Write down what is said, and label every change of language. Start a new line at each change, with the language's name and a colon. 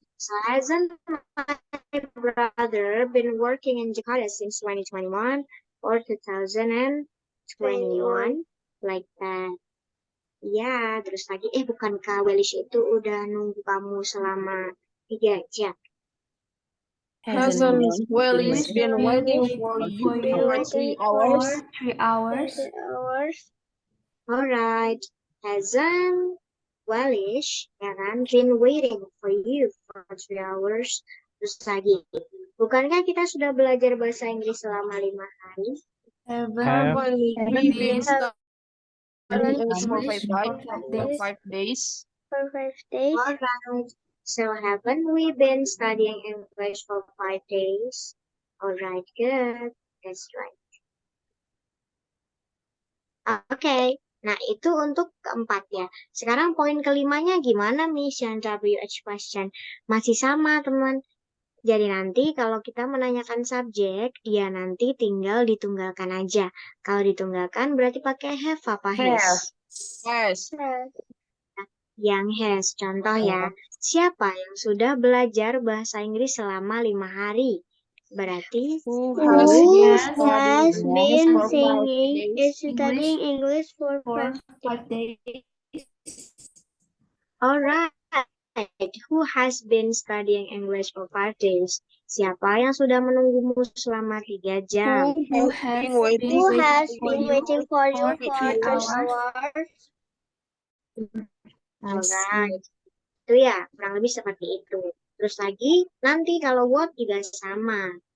English: So hasn't my brother been working in Jakarta since 2021 or 2021? Like that.
Indonesian: Ya, terus lagi, bukankah Welish itu udah nunggu kamu selama 3 jam?
English: Hasn't Welish been waiting for you for 3 hours? Hours. Alright. Hasn't Wellish,
Indonesian: ya kan?
English: Been waiting for you for 3 hours.
Indonesian: Terus lagi, bukankah kita sudah belajar bahasa Inggris selama 5 hari?
English: Haven't we been studying English for English for 5 days. For 5 days. Alright. So haven't we been studying English for 5 days? Alright, good. That's right.
Indonesian: Oke. Nah, itu untuk keempat ya. Sekarang poin kelimanya gimana, Miss? Yang WH question. Masih sama, teman. Jadi nanti kalau kita menanyakan subjek, dia nanti tinggal ditunggalkan aja. Kalau ditunggalkan berarti pakai have apa has?
English: Yes.
Indonesian: Yang has. Contoh ya, siapa yang sudah belajar bahasa Inggris selama 5 hari? Berarti
English: Who Who has been has studying been English for 5 days? studying English for For 5 5 days. alright. Who has been studying English for 5 days?
Indonesian: Siapa yang sudah menunggumu selama 3 jam?
English: Who has been waiting Who has for been you waiting for you for for 3 hours? hours? Alright.
Indonesian: Itu ya, kurang lebih seperti itu. Terus lagi, nanti kalau what juga sama.